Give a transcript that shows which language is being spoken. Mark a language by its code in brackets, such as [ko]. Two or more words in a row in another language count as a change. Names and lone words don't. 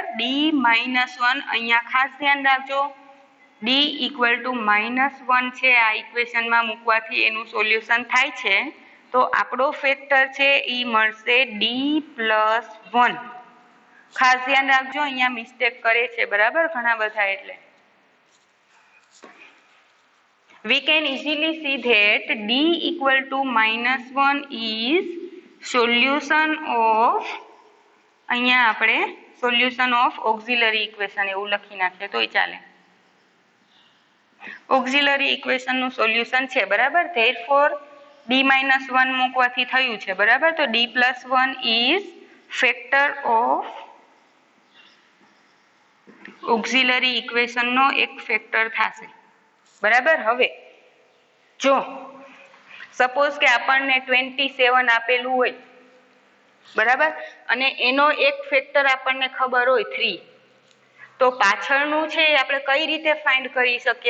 [gu] d -1 અહીંયા ખાસ ધ્યાન રાખજો, d ઇક્વલ ટુ -1 છે આ ઇક્વેશનમાં મૂકવાથી એનું સોલ્યુશન થાય છે. તો આપણો ફેક્ટર છે એ મળશે d + 1. ખાસ ધ્યાન રાખજો, અહીંયા મિસ્ટેક કરે છે બરાબર ઘણા બધા. [en] એટલે we can easily see that d equal to -1 is solution of, [gu] અહીંયા આપણે [en] solution of auxiliary equation [gu] એવું લખી નાખીએ તોય ચાલે. [en] auxiliary equation [gu] નું સોલ્યુશન છે બરાબર. therefore d -1 મૂકવાથી થયું છે બરાબર. તો d + 1 [en] is factor of auxiliary equation [gu] નો એક ફેક્ટર થશે બરાબર. હવે જો સપોઝ કે આપણને 27 આપેલું હોય બરાબર અને એનો એક ફેક્ટર આપણને ખબર હોય 3, તો પાછળનું છે આપણે કઈ રીતે ફાઇન્ડ કરી શકીએ?